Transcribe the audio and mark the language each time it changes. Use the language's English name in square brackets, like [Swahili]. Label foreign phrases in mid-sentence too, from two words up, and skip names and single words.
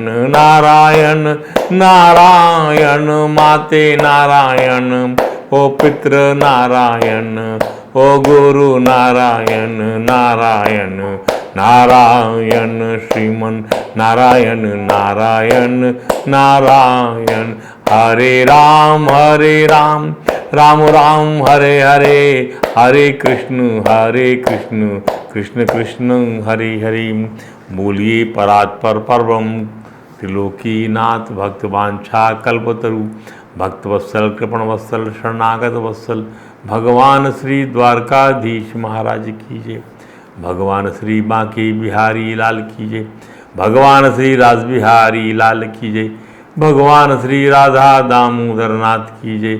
[Hindi] नारायण नारायण, माते नारायण, ओ पितृ नारायण, ओ गुरु नारायण नारायण नारायण, श्रीमन नारायण नारायण नारायण, [Sanskrit] हरे राम राम राम हरे हरे, हरे कृष्ण कृष्ण कृष्ण हरे हरे। [Hindi] बोलिए परात्पर परब्रह्म त्रिलोकीनाथ भक्तवांछा कल्पतरु, भक्तवत्सल कृपण वत्सल शरणागत वत्सल भगवान श्री द्वारकाधीश महाराज की जय, भगवान श्री बांके बिहारी लाल की जय, भगवान श्री रासबिहारी लाल की जय, भगवान श्री राधा दामोदर नाथ की जय,